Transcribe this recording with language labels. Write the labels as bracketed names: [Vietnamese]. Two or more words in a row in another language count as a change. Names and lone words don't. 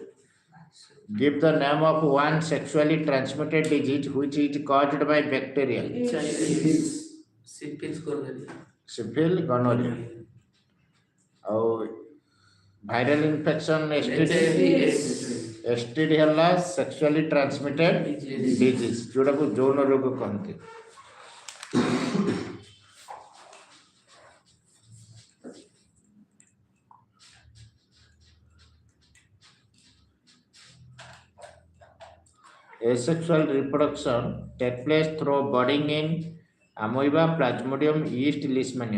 [English] Give the name of one sexually transmitted disease which is caused by bacteria. Syphilis, gonorrhea. Viral infection, STD. [Odia] STD ହେଲା [English] sexually transmitted disease [Odia] जोटाको ଯୌନ ରୋଗ କହନ୍ତି। [English] Asexual reproduction take place through budding in amoeba, plasmodium, yeast, leishmania.